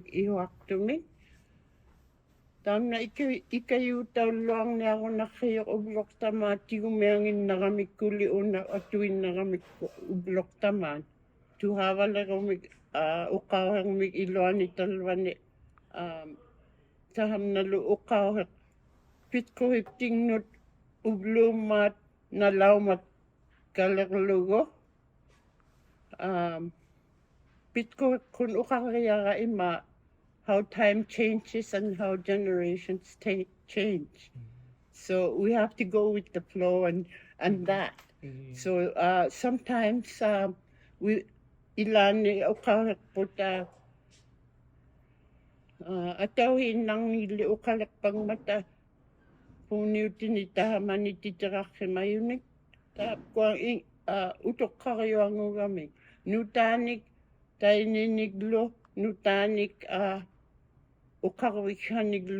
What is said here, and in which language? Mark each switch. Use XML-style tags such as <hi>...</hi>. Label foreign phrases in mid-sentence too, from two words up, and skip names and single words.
<ik>ihuaqtumik taanna ikayuutaulluarniarunarriuq ublortamaat tigumianginnaramikuli una atuinnaramikku ublortamaat tuhaavallerumik uqauheqmik iluanitalvani tahamnalu uqauheq pitquhiptingnut ubluummaat nalaumat kalerlugu pitquhiqqun uqarriara ima</ik> <en>how time changes and how generations change so we have to go with the flow and that so sometimes we</en> <ik>ilani uqauheqputa atauhinnarnigilli uqaleqpangmata phoniutini tahamani titerarrimayunik taapkuang utoqqariuangugamik nutaanik taininiklu nutaanik uqarvikhaniglu</ik>